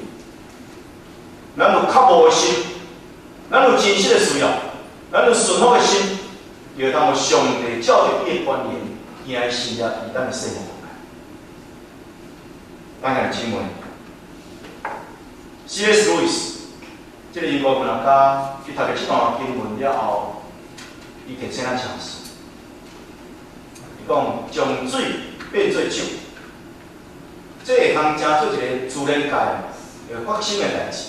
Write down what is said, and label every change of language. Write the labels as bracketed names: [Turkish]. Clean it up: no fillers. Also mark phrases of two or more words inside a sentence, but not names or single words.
[Min Nan Chinese] 咱有较无的心，咱有真实的需要。咱有顺服的心，就会通上帝照着伊的观念，行的信念伫咱的生命中间。咱来姊妹 ，C.S. Lewis 这个英国文学家，去读了这段经文了后，伊提醒咱尝试。伊讲将水变做酒，这会通成做一个自然界会发生的代志。